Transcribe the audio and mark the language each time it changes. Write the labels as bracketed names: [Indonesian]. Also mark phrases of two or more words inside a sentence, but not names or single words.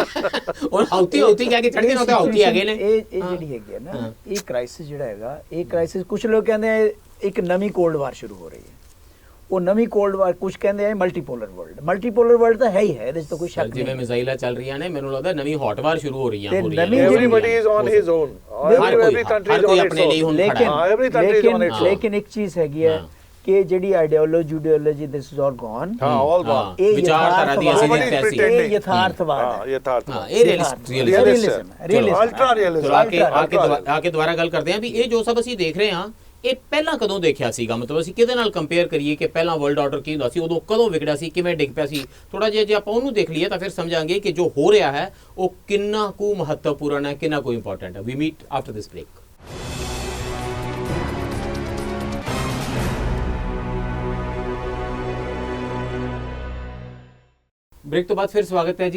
[Punjabi] ਉਹ ਹੌਤੀ ਕਹਿ ਕੇ ਚੜ ਗਏ ਨਾ, ਤੇ ਹੌਤੀ ਹੈਗੇ ਨੇ। ਇਹ ਜਿਹੜੀ ਹੈਗੀ ਹੈ ਨਾ, ਇਹ ਕ੍ਰਾਈਸਿਸ ਜਿਹੜਾ ਹੈਗਾ, ਇਹ ਕ੍ਰਾਈਸਿਸ ਕੁਝ ਲੋਕ ਕਹਿੰਦੇ ਆ ਇੱਕ ਨਵੀਂ [English] cold war [Punjabi] ਸ਼ੁਰੂ ਹੋ ਰਹੀ ਹੈ। ਉਹ ਨਵੀਂ [English] cold war [Punjabi] ਕੁਝ ਕਹਿੰਦੇ ਆ [English] multipolar world [Punjabi] ਤਾਂ ਹੈ ਹੀ ਹੈ, ਇਹਦੇ 'ਚ ਤਾਂ ਕੋਈ ਸ਼ੱਕ ਨਹੀਂ। ਜਿਵੇਂ ਮਿਜ਼ਾਈਲਾਂ ਚੱਲ ਰਹੀਆਂ ਨੇ, ਮੈਨੂੰ ਲੱਗਦਾ ਨਵੀਂ [English] hot war [Punjabi] ਸ਼ੁਰੂ ਹੋ ਰਹੀਆਂ [English] everybody is on his own, every country is on its own, every country is on its own। [Punjabi] ਲੇਕਿਨ ਇੱਕ ਚੀਜ਼ ਹੈਗੀ ਹੈ ਕਿ ਜਿਹੜੀ ਆਈਡੀਓਲੋਜੀ [English] this is all gone, all gone, [Punjabi] ਇਹ ਵਿਚਾਰਧਾਰਾ ਦੀ ਅਸੀਂ [English] Nobody is [Punjabi] ਦਿੱਤੀ ਸੀ, [English] pretending। [Punjabi] ਇਹ ਯਥਾਰਥਵਾਦ ਹੈ, ਯਥਾਰਥਵਾਦ, ਇਹ ਰੀਅਲਿਸਮ [English] ultra realism। [Punjabi] ਆ ਕੇ ਦੁਬਾਰਾ ਗੱਲ ਕਰਦੇ ਹਾਂ ਵੀ ਇਹ ਜੋ ਸਭ ਅਸੀਂ ਦੇਖ ਰਹੇ ਹਾਂ ਇਹ ਪਹਿਲਾਂ ਕਦੋਂ ਦੇਖਿਆ ਸੀਗਾ, ਮਤਲਬ ਅਸੀਂ ਕਿਹਦੇ ਨਾਲ ਕੰਪੇਅਰ ਕਰੀਏ ਕਿ ਪਹਿਲਾਂ [English] world order [Punjabi] ਕੀ ਹੁੰਦਾ ਸੀ, ਉਦੋਂ ਕਦੋਂ ਵਿਗੜਿਆ ਸੀ, ਕਿਵੇਂ ਡਿੱਗ ਪਿਆ ਸੀ। ਥੋੜਾ ਜਿਹਾ ਜੇ ਆਪਾਂ ਉਹਨੂੰ ਦੇਖ ਲਈਏ ਤਾਂ ਫਿਰ ਸਮਝਾਂਗੇ ਕਿ ਜੋ ਹੋ ਰਿਹਾ ਹੈ ਉਹ ਕਿੰਨਾ ਕੁ ਮਹੱਤਵਪੂਰਨ ਹੈ, ਕਿੰਨਾ ਕੁ ਇੰਪੋਰਟੈਂਟ ਹੈ। [English] we meet after this break. [Punjabi] ਬ੍ਰੇਕ ਤੋਂ ਬਾਅਦ ਫਿਰ ਸਵਾਗਤ ਹੈ ਜੀ।